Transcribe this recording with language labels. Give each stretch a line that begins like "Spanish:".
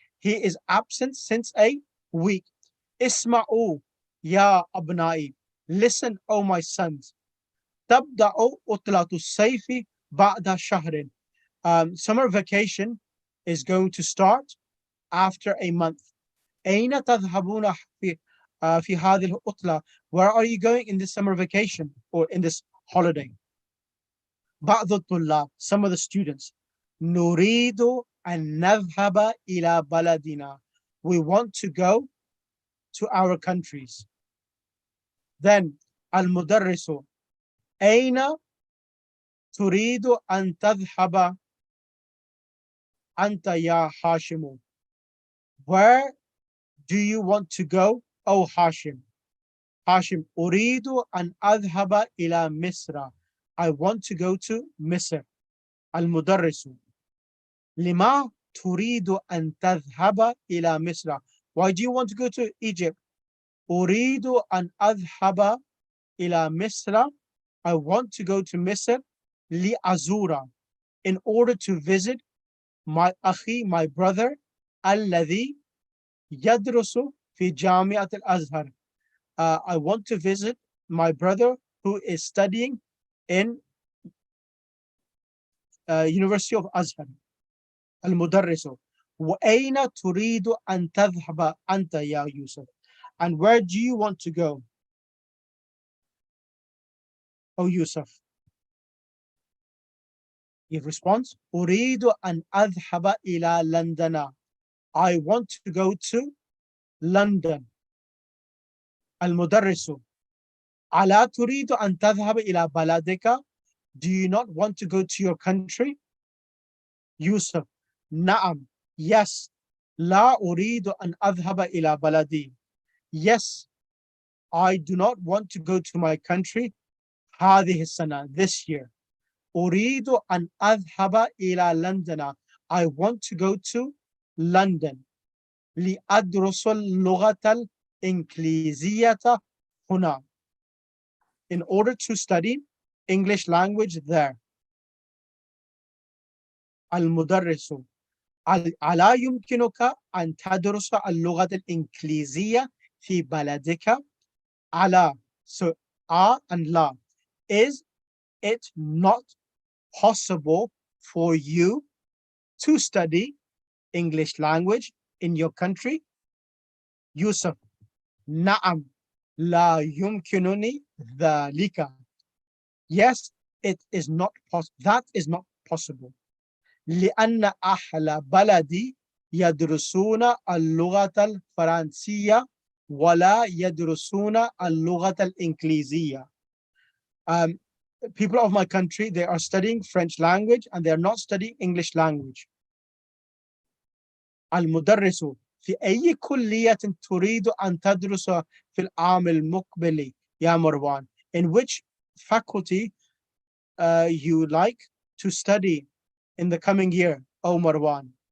English: He is absent since a week.
Arabic: اسمعوا يا أبنائي.
English: Listen, O my sons.
Arabic: تبدأ عطلة الصيف بعد شهر.
English: Summer vacation is going to start after a month.
Arabic: أين تذهبون في هذه العطلة?
English: Where are you going in this summer vacation or in this holiday?
Arabic: بعض الطلاب,
English: some of the students.
Arabic: نريد أن نذهب إلى بلدنا.
English: We want to go to our countries. Then
Arabic: المدرس. أين تريد أن تذهب أنت يا هاشم?
English: Where do you want to go, O Hashim?
Arabic: Hashim, أريد أن أذهب إلى مصر.
English: I want to go to Misr.
Arabic: المدرس. لما تريد أن تذهب إلى مصر?
English: Why do you want to go to Egypt?
Arabic: أريد أن أذهب إلى مصر.
English: I want to go to Misr.
Arabic: لأزور.
English: In order to visit my
Arabic: أخي,
English: my brother,
Arabic: الذي يدرس في جامعة الأزهر.
English: I want to visit my brother who is studying in University of Azhar.
Arabic: المدرس. وأين تريد أن تذهب أنت يا يوسف?
English: And where do you want to go, O Yusuf? He responds,
Arabic: أريد أن أذهب إلى لندن.
English: I want to go to London.
Arabic: المدرس. ألا تريد أن تذهب إلى بلدك?
English: Do you not want to go to your country?
Arabic: Yusuf. نعم.
English: Yes.
Arabic: لا أريد أن أذهب إلى بلدي.
English: Yes. I do not want to go to my country
Arabic: هذه السنة,
English: this year.
Arabic: أريد أن أذهب إلى لندن.
English: I want to go to London.
Arabic: لأدرس اللغة الإنجليزية هنا.
English: In order to study English language there.
Arabic: المدرس. ألا يمكنك أن تدرس اللغة الإنجليزية في بلدك؟ ألا.
English: So, and la. Is it not possible for you to study English language in your country?
Arabic: Yusuf. نعم. لا يمكنني ذلك.
English: Yes, it is not possible. That is not possible.
Arabic: لأن أهل بلدي يدرسون اللغة الفرنسية ولا يدرسون اللغة الإنجليزية.
English: People of my country, they are studying French language and they are not studying English language.
Arabic: المدرس في أي كلية تريد أن تدرس في العام المقبل يا مروان?
English: In which faculty you like to study in the coming year, O Marwan?